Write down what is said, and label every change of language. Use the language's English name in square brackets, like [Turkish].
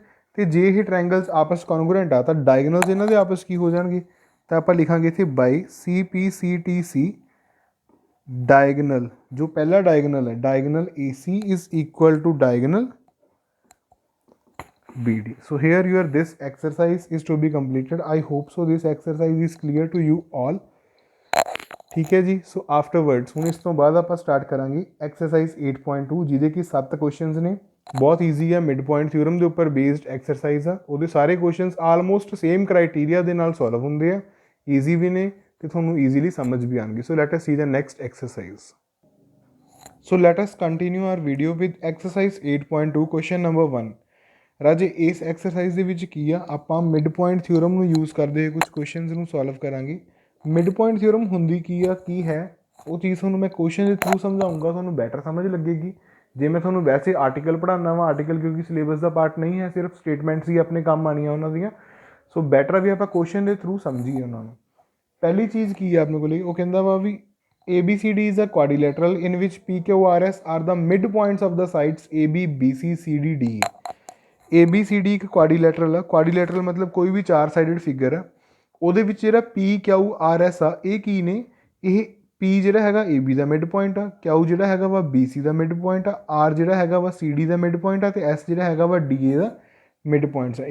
[Punjabi] ਅਤੇ ਜੇ ਇਹ ਟ੍ਰਾਇੰਗਲਸ ਆਪਸ ਕੌਨਗਰੈਂਟ ਆ ਤਾਂ ਡਾਇਗਨਲਸ ਇਹਨਾਂ ਦੇ ਆਪਸ ਕੀ ਹੋ ਜਾਣਗੇ। ਤਾਂ ਆਪਾਂ ਲਿਖਾਂਗੇ ਇੱਥੇ ਬਾਈ CPCTC ਡਾਇਗਨਲ, ਜੋ ਪਹਿਲਾ ਡਾਇਗਨਲ ਹੈ diagonal AC is equal to diagonal BD. [English] So here your this exercise is to be completed. I hope so this exercise is clear to you all. [Punjabi] ठीक है जी। सो आफ्टरवर्ड्स ਹੁਣ ਇਸ ਤੋਂ ਬਾਅਦ ਆਪਾਂ ਸਟਾਰਟ ਕਰਾਂਗੇ ਐਕਸਰਸਾਈਜ਼ 8.2 ਜਿਹਦੇ ਕਿ 7 ਕੁਐਸਚਨਸ ਨੇ। ਬਹੁਤ ਈਜ਼ੀ ਆ, ਮਿਡ ਪੁਆਇੰਟ ਥਿਊਰਮ ਦੇ ਉੱਪਰ ਬੇਸਡ ਐਕਸਰਸਾਈਜ਼ ਆ। ਉਹਦੇ ਸਾਰੇ ਕੁਐਸਚਨਸ ਆਲਮੋਸਟ ਸੇਮ ਕ੍ਰਾਈਟੀਰੀਆ ਦੇ ਨਾਲ ਸੋਲਵ ਹੁੰਦੇ ਆ, ਈਜ਼ੀ ਵੀ ਨੇ ਅਤੇ ਤੁਹਾਨੂੰ ਈਜ਼ੀਲੀ ਸਮਝ ਵੀ ਆਉਣਗੇ। [English] So let us see the next exercise. So let us continue our video with exercise 8.2 question number 1। [Punjabi] ਰਾਜੇ ਇਸ ਐਕਸਰਸਾਈਜ਼ ਦੇ ਵਿੱਚ ਕੀ ਆ, ਆਪਾਂ ਮਿਡ ਪੁਆਇੰਟ ਥਿਊਰਮ ਨੂੰ ਯੂਜ਼ ਕਰਦੇ ਹੋਏ ਕੁਛ ਕੁਐਸਚਨਸ ਨੂੰ ਸੋਲਵ ਕਰਾਂਗੇ। ਮਿਡ ਪੁਆਇੰਟ ਥਿਊਰਮ ਹੁੰਦੀ ਕੀ ਆ, ਕੀ ਹੈ ਉਹ ਚੀਜ਼ ਤੁਹਾਨੂੰ ਮੈਂ ਕੁਐਸਚਨ ਦੇ ਥਰੂ ਸਮਝਾਊਂਗਾ, ਤੁਹਾਨੂੰ ਬੈਟਰ ਸਮਝ ਲੱਗੇਗੀ। ਜੇ ਮੈਂ ਤੁਹਾਨੂੰ ਵੈਸੇ ਆਰਟੀਕਲ ਪੜ੍ਹਾਉਂਦਾ ਵਾ, ਆਰਟੀਕਲ ਕਿਉਂਕਿ ਸਿਲੇਬਸ ਦਾ ਪਾਰਟ ਨਹੀਂ ਹੈ, ਸਿਰਫ ਸਟੇਟਮੈਂਟਸ ਹੀ ਆਪਣੇ ਕੰਮ ਆਉਣੀਆਂ ਉਹਨਾਂ ਦੀਆਂ। ਸੋ ਬੈਟਰ ਵੀ ਆਪਾਂ ਕੁਐਸਚਨ ਦੇ ਥਰੂ ਸਮਝੀਏ ਉਹਨਾਂ ਨੂੰ। ਪਹਿਲੀ ਚੀਜ਼ ਕੀ ਆ ਆਪਣੇ ਕੋਲ, ਉਹ ਕਹਿੰਦਾ ਵਾ ਵੀ [English] ABCD is a quadrilateral in which PQRS are the midpoints of the sides AB, BC, CD, DE. [Punjabi] ABCD ਇੱਕ ਕੁਆਡੀਲੈਟਰਲ ਆ। ਕੁਆਡੀਲੈਟਰਲ ਮਤਲਬ ਕੋਈ ਵੀ 4 ਸਾਈਡਡ ਫਿਗਰ ਆ। ਉਹਦੇ ਵਿੱਚ ਜਿਹੜਾ PQRS ਆ ਇਹ ਕੀ ਨੇ, ਇਹ P ਜਿਹੜਾ ਹੈਗਾ AB ਦਾ ਮਿਡ ਪੁਆਇੰਟ ਆ, Q ਜਿਹੜਾ ਹੈਗਾ ਵਾ BC ਦਾ ਮਿਡ ਪੁਆਇੰਟ ਆ, R ਜਿਹੜਾ ਹੈਗਾ ਵਾ CD ਦਾ ਮਿਡ ਪੁਆਇੰਟ ਆ, ਅਤੇ S ਜਿਹੜਾ ਹੈਗਾ ਵਾ DA ਦਾ ਮਿਡ ਪੁਆਇੰਟਸ ਆ।